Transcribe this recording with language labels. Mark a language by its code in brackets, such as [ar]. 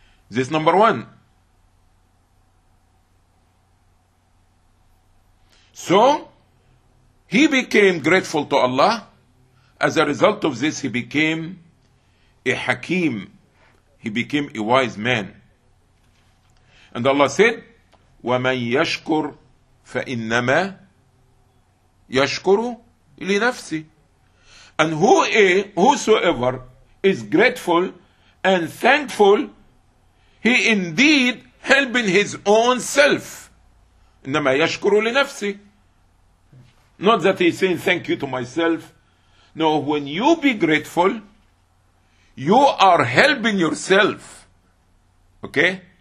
[en] This number one. So, he became grateful to Allah. As a result of this, he became a hakim. He became a wise man. And Allah said, [ar] وَمَنْ يَشْكُرْ فَإِنَّمَا يَشْكُرُ لِنَفْسِهِ. [en] And whosoever is grateful and thankful, he indeed helping his own self. [ar] إِنَّمَا يَشْكُرُ لِنَفْسِهِ. [en] Not that he's saying thank you to myself. No, when you be grateful, you are helping yourself. Okay?